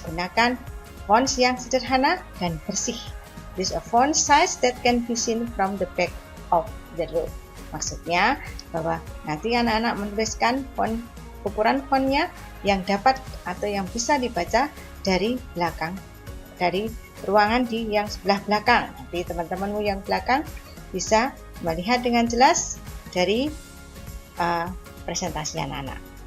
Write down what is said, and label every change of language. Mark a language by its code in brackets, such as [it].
[id] Gunakan fonts yang sederhana dan bersih. [en] Use a font size that can be seen from the back of the room. [id] Maksudnya bahwa nanti anak-anak menuliskan ukuran fontnya yang dapat atau yang bisa dibaca dari belakang, dari ruangan di yang sebelah belakang. Nanti teman-temanmu yang belakang bisa melihat dengan jelas dari presentasi anak-anak.